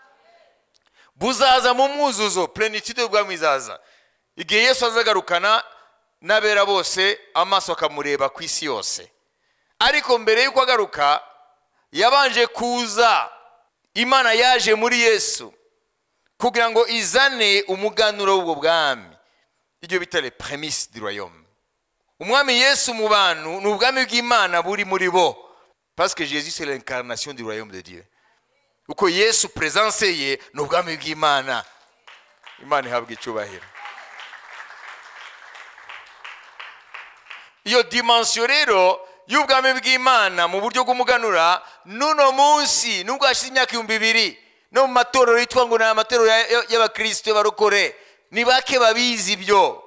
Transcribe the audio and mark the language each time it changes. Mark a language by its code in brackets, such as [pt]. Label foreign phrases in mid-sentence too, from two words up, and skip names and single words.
[rw] Buzaza mu mwuzuzo, plenitude y'ubwami izaza igihe Yesu azagarukana n'abera bose, amaso akamureba ku isi yose. Ariko mbere y'uko agaruka yabanje kuza, Imana yaje muri Yesu kugira ngo izane umuganuro w'ubwo bwami, ibyo bita [fr] les prémices du royaume. [rw] Umwami Yesu mu bantu ni ubwami bw'Imana buri muri bo, [fr] parce que Jésus c'est l'incarnation du royaume de Dieu. [rw] Uko Yesu présence ye ni ubwami bw'Imana. Imana ihabwa icyubahiro. Iyo dimension rero y'ubwami bw'Imana mu buryo bw'umuganura nuno munsi nubwo hashize imyaka 2000 no mu matorero yitwa ngo ni amatorero y'abakristo barokore, ni bake babizi ibyo.